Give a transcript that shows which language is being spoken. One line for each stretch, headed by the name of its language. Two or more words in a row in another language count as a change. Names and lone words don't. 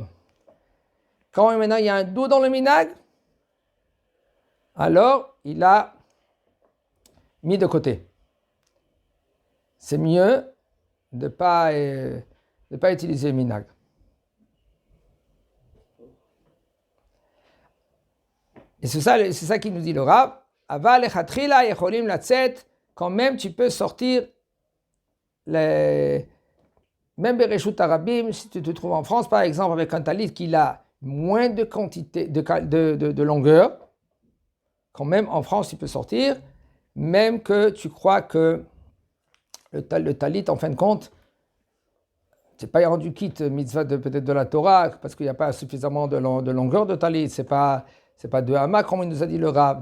French: Quand maintenant il y a un doute dans le minag, alors il a mis de côté. C'est mieux de ne pas utiliser le minag. Et c'est ça qui nous dit le Rav.
Hebrew: אבל לכתחילה יכולים לצאת,
French: quand même tu peux sortir même
Hebrew: ברשות הרבים,
French: si tu te trouves en France par exemple avec un talit qui a moins de quantité de longueur, quand même en France tu peux sortir, même que tu crois que le talit en fin de compte, c'est pas rendu quitte mitzvah peut-être de la Torah, parce qu'il n'y a pas suffisamment de longueur de talit, c'est pas 2 amas, comme il nous a dit le Rav.